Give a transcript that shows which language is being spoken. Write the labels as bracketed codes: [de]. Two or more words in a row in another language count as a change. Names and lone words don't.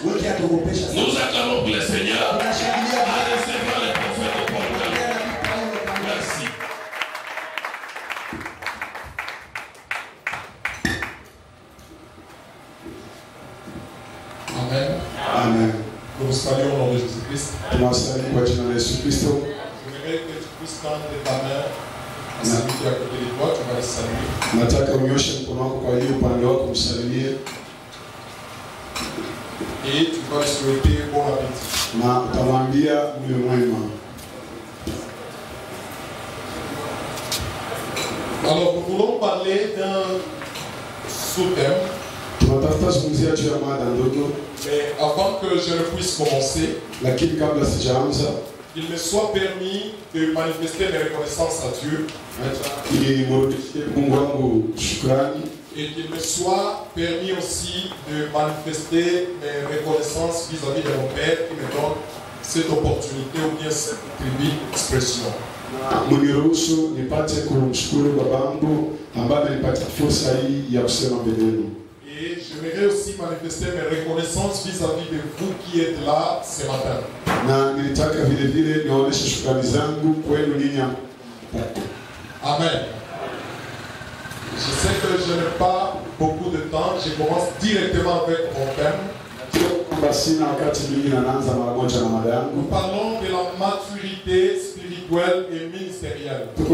[fr] Nous acclamons le Seigneur à recevoir les prophètes au portail. Merci. Amen. Amen. Nous saluons au nom de Jésus-Christ. [sw] Tunawasalimu kwa jina la Yesu Kristo. [fr] J'aimerais que tu puisses tendre ta main à celui qui est à côté de toi, tu vas le saluer. [sw] Nataka unyoshe mkono wako kwa hiyo upande wako msalimie. [fr] Et tu vas lui souhaiter bon appétit. [sw] Na utamwambia mlo mwema. [fr] Alors nous voulons parler d'un sous-thème. [sw] Tunatafuta zungumzia juu ya mada ndogo. [fr] Mais avant que je ne puisse commencer, [sw] lakini kabla sijaanza, [fr] il me soit permis de manifester mes reconnaissances à Dieu. [sw] Ili nimrudishie Mungu wangu shukrani. [fr] Et qu'il me soit permis aussi de manifester mes reconnaissances vis-à-vis de mon Père qui me donne cette opportunité ou bien cette tribune expression. [sw] Muniruhusu nipate kumshukuru babangu ambaye alinipatia fursa hii ya kusema mbele yenu. [fr] Et j'aimerais aussi manifester mes reconnaissances vis-à-vis de vous qui êtes là ce matin. [sw] Na nilitaka vile vile nionyeshe shukrani zangu kwenu nyinyi. [fr] Amen. Je sais que je n'ai pas beaucoup de temps, je commence directement avec mon thème. Nous parlons de la maturité spirituelle et ministérielle.